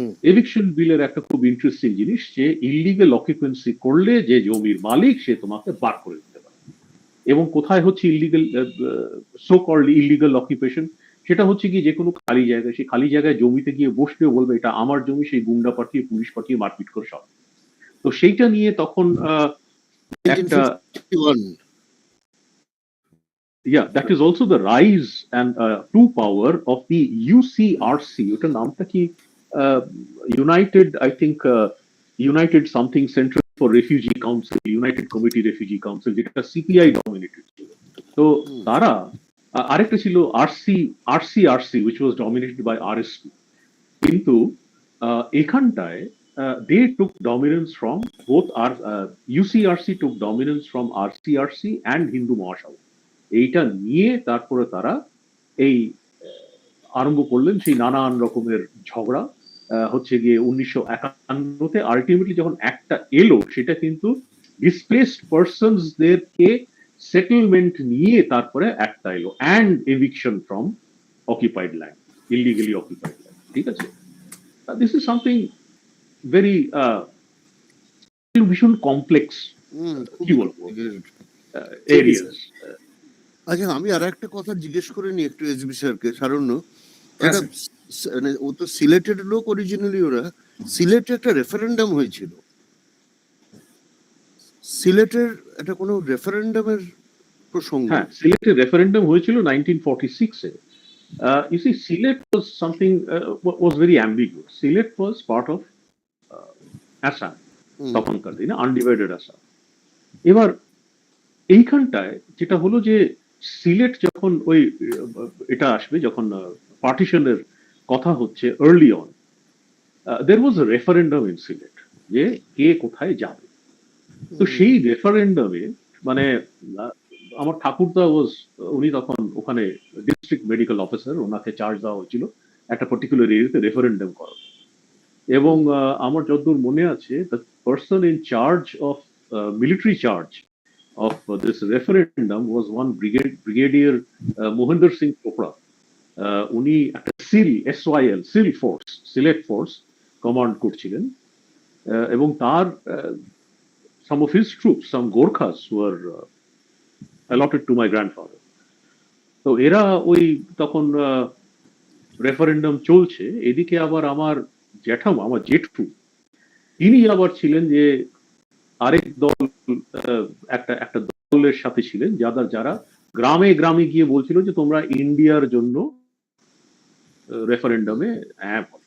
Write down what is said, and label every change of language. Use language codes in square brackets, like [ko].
[bn] Eviction বিলের একটা খুব ইন্টারেস্টিং জিনিস যে ইলিগাল অকুপেন্সি করলে যে জমির মালিক সে তোমাকে বার করে দিতে পারে। এবং কোথায় হচ্ছে illegal so called illegal occupation, সেটা হচ্ছে কি যে কোনো খালি জায়গায়, সেই খালি জায়গায় জমিতে গিয়ে বসলেও বলবে এটা আমার জমি, সেই গুন্ডা পাঠিয়ে পুলিশ পাঠিয়ে মারপিট করে সব। তো সেইটা নিয়ে তখন একটা [en] yeah, that is also the rise and to power of the UCRC, [bn] ওটার নামটা কি [en] United I think United something Central for Refugee Council, United Committee Refugee Council, [bn] যেটা সিপিআই ডমিনেটেড ছিল। তো তারা আরেকটা ছিল [en] RCRC which was dominated by RSP, [bn] কিন্তু এখানটায় [en] they took dominance from both UCRC took dominance from RCRC and Hindu Mahasabha। [bn] এইটা নিয়ে তারপরে তারা এই আরম্ভ করলেন সেই নানান রকমের ঝগড়া। হচ্ছে গিয়ে 1951-তে আলটিমেটলি যখন একটা এলো, সেটা কিন্তু ডিসপ্লেসড পারসনসদেরকে সেটেলমেন্ট নিয়ে তারপরে একটা এলো, [en] and eviction from occupied land, [bn] illegally occupied land. ঠিক আছে, [en] this is something very ভীষণ complex [bn] কি বলবো [en] Areas. [bn] আচ্ছা, আমি আর একটা কথা জিজ্ঞেস করে নি একটু এসবি স্যারকে, সারণ্য, মানে ও তো সিলেটের লোক অরিজিনালি, ওরা সিলেটে একটা রেফারেন্ডাম হয়েছিল, সিলেটের এটা কোনো রেফারেন্ডামের প্রসঙ্গ? হ্যাঁ, সিলেটের রেফারেন্ডাম হয়েছিল 1946-এ। [en] You see, Sylhet was something was very ambiguous. Sylhet was part of Assam, [bn] তখনকার দিনে আনডিভাইডেড আসাম। এবার এইখানটায় যেটা হলো যে সিলেট যখন ওই এটা আসবে, যখন পার্টিশনের কথা হচ্ছে early on, [en] there was a referendum in Sylhet [bn] যে কে কোথায় যাবে। তো সেই রেফারেন্ডামে মানে আহ, আমার ঠাকুরদা ওয়াজ, উনি তখন ওখানে ডিস্ট্রিক্ট মেডিকেল অফিসার, ওনাকে চার্জ দেওয়া হয়েছিল একটা পার্টিকুলার এরিয়াতে রেফারেন্ডাম করা। এবং আমার যতদূর মনে আছে, [en] The person in charge of military charge of this referendum was one brigadier Mohinder Singh Chopra. [bn] উনি একটা SYL seal force, Sylhet force command করছিলেন। এবং তার [en] some of his troops, some Gorkhas were allotted to my grandfather. [bn] তো এরা ওই তখন referendum চলছে, এদিকে আবার আমার জ্যাঠামা, আমার জেঠু, তিনি আবার ছিলেন যে আরেক দল, একটা একটা দলের সাথে ছিলেন, যারা গ্রামে গ্রামে গিয়ে বলছিল যে তোমরা ইন্ডিয়ার জন্য রেফারেন্ডামে হ্যাঁ।